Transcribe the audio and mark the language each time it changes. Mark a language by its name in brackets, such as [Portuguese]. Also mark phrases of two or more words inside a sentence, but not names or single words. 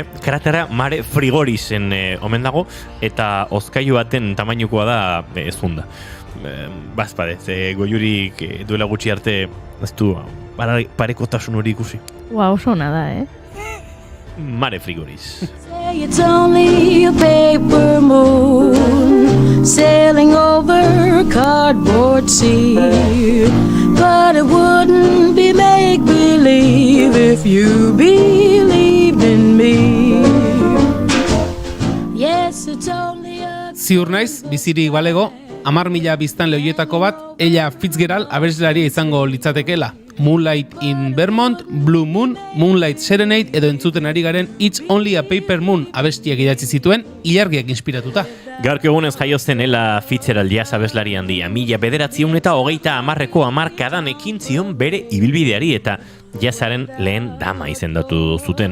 [Basque] Kratera Mare Frigorisen omen dago, eta hozkailu baten tamainukoa da ezunda. Bazpadez, goiurik duela gutxi arte, ez du parekotasun hori ikusi. Oso ona da, Mare Frigoris. [English] It's only a paper moon sailing over cardboard sea, but it wouldn't be make-believe if you believed in me. Yes, it's only a... [Basque] Ziur naiz, bizirik balego, 10.000 biztanle horietako bat, Ella Fitzgerald abeslaria izango litzatekeela. Moonlight in Vermont, Blue Moon, Moonlight Serenade edo entzuten ari garen It's Only a Paper Moon abestiak idatzi zituen ilargiak inspiratuta. Gaurko egunez jaiozen Ella Fitzgerald jazz abeslari handia, 1930ko hamarkadan ekin zion bere ibilbideari eta jazzaren lehen dama izendatu zuten.